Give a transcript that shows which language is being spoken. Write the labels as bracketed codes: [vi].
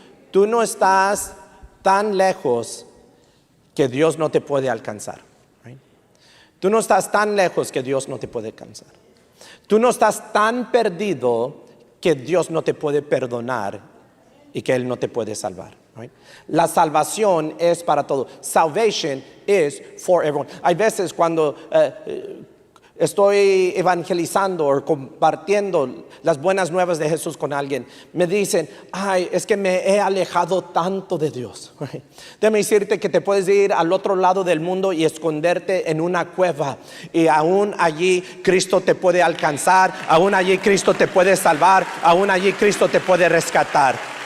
[es] Tú no estás tan lejos que Dios no te puede alcanzar. Right? Tú no estás tan lejos que Dios no te puede alcanzar. Tú no estás tan perdido que Dios no te puede perdonar y que Él no te puede salvar. Right? La salvación es para todos. [en] Salvation is for everyone. [es] Hay veces cuando estoy evangelizando o compartiendo las buenas nuevas de Jesús con alguien, me dicen, ay, es que me he alejado tanto de Dios. Right? Déjame decirte que te puedes ir al otro lado del mundo y esconderte en una cueva, y aún allí Cristo te puede alcanzar, aún allí Cristo te puede salvar, aún allí Cristo te puede rescatar.